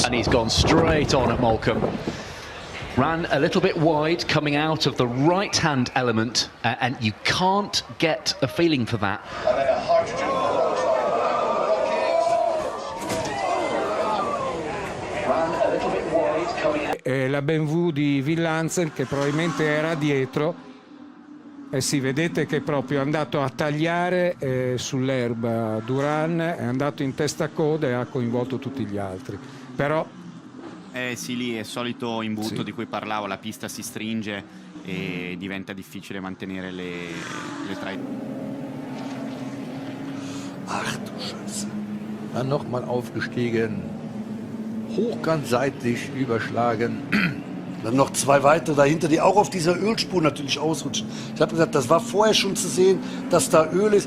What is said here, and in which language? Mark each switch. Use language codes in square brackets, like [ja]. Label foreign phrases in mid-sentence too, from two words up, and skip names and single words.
[en] And he's gone straight on at Malcolm. Ran a little bit wide coming out of the right-hand element, and you can't get a feeling for that. And then a hydrogen peroxide rocket. Ran a little bit wide coming out. [it] La BMW di Villansen che probabilmente era dietro. Sì, vedete che proprio è andato a tagliare sull'erba Duran, è andato in testa a coda e ha coinvolto tutti gli altri. Però sì, lì è solito imbuto di cui parlavo, la pista si stringe e diventa difficile mantenere le traiettorie. [de] Ach du Scheiße. Dann nochmal aufgestiegen, hochkant seitlich überschlagen. Dann noch 2 weitere dahinter, die auch auf dieser Ölspur natürlich ausrutschen. Ich habe gesagt, das war vorher schon zu sehen, dass da Öl ist.